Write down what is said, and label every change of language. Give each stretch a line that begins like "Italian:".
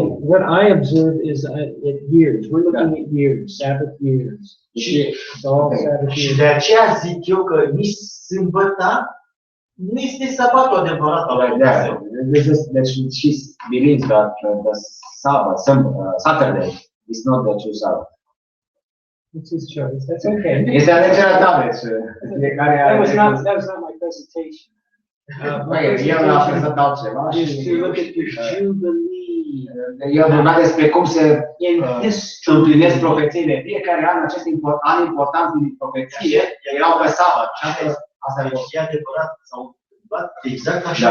English: What I observe is at years. We're looking at years, Sabbath years. It's all Sabbath
Romanian: Și
English: years.
Romanian: de aceea zic eu că nici sâmbăta, nu este sabatul adevărat al lui Dumnezeu.
English: That she believes that the Sabbath, Saturday, is not the true Sabbath. It's his choice. That's okay.
Romanian: Este alegerea ta, deci fiecare
English: That are. was not my presentation.
Romanian: Băi, eu l-am prezentat altceva
English: Is to look at this Jubilee
Romanian: eu am vorbit despre cum se
English: in history.
Romanian: împlinesc profețiile. Fiecare an, acest an important din profeție, erau pe sabat. Asta e E adevărat, s-au întâmplat exact așa